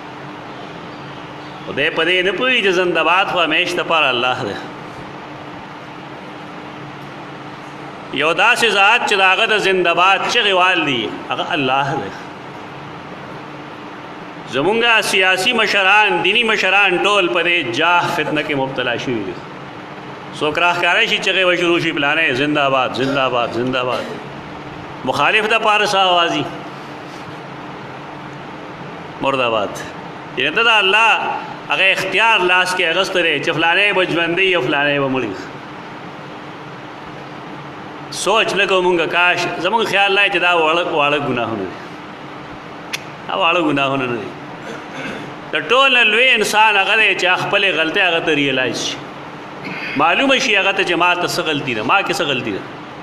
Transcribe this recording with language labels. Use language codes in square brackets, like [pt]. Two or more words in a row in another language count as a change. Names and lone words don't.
[ps] خدای په دې نه پوهېږي چې زنده‌باد خو همیش دپاره الله دی یو داسې ذات چې د هغه د زنده‌باد چغې وال دي هغه الله دی زمونږ سیاسي مشران دینی مشران ټول په دې جاه فتنه کې مبتلا شوي دي څوک راښکاره شي چغې به شروع شي پلانې زنده‌باد زنده‌باد زنده‌باد مخالف دپاره څه اوازي مردآباد یعنې ته د الله هغه اختیار لاس کې اغستی دی چې فلانی به ژوندی او فلانی به مړي سوچ نه کوو مونږ کاش زمونږ خیال دی چې دا واړه ګناهونه دي دا واړه ګناهونه نه دي د ټول نه لوی انسان هغه دی چې خپلې غلطۍ هغه ته ریلایز شي معلومه شي هغه ته چې ما ته څه غلطي ده ما کې څه غلطي ده